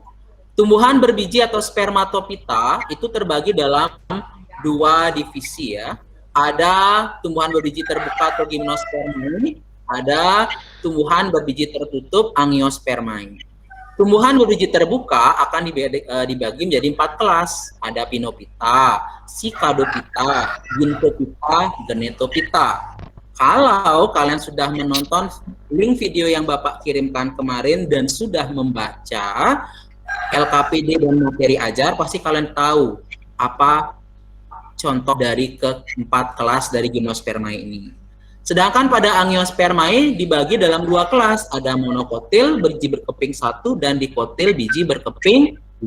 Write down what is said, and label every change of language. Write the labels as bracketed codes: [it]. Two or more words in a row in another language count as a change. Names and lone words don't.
[id] Tumbuhan berbiji atau spermatopita itu terbagi dalam 2 divisi ya. Ada tumbuhan berbiji terbuka atau gimnospermae, ada tumbuhan berbiji tertutup angiospermae. Tumbuhan berbiji terbuka akan dibagi menjadi 4 kelas. Ada pinopita, sikadopita, gintopita, genetopita. Kalau kalian sudah menonton link video yang Bapak kirimkan kemarin dan sudah membaca LKPD dan materi ajar, pasti kalian tahu apa contoh dari keempat kelas dari Gymnospermae ini. Sedangkan pada Angiospermae dibagi dalam 2 kelas, ada monokotil biji berkeping 1 dan dikotil biji berkeping 2.